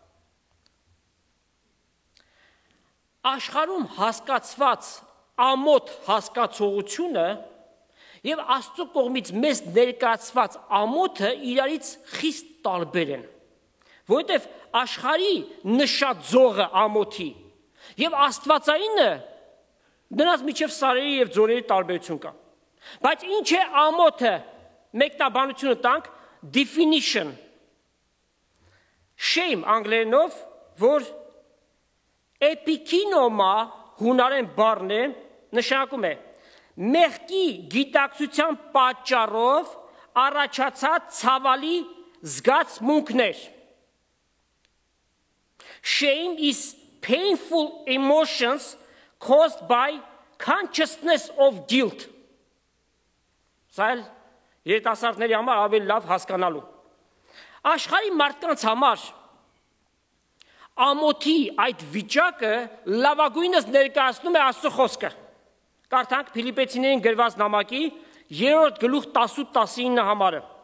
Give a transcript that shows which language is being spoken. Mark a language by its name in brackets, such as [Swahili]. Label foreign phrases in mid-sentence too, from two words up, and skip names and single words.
[Armenian] Աշխարհում հասկացված ամոթ հասկացողությունը և Աստծո կողմից մեզ ներկայացված ամոթը իրարից խիստ տարբեր են, որովհետև աշխարհի նշած զոհը ամոթի և աստվածայինը նրանց միջև սարերի և ձորերի տարբերություն կա։ Բայց ինչ է ամոթը, մեկնաբանությունը տանք, definition, shame անգլերենով, որ էպիքինոմա հունարեն բառն է, նշանակում է մեղքի գիտակցության պատճառով առաջացած ցավալի զգացմունքներ։ [English] Shame is painful emotions caused by consciousness of guilt։ [Armenian] Սա էլ երիտասարդների համար ավելի լավ հասկանալու։ Աշխարհի մարդկանց համար ամոթի այդ վիճակը լավագույնս ներկայացնում է Աստծո խոսքը։ Կարդանք Փիլիպպեցիներին գրված նամակի 3-րդ գլուխ 18-19 համարը։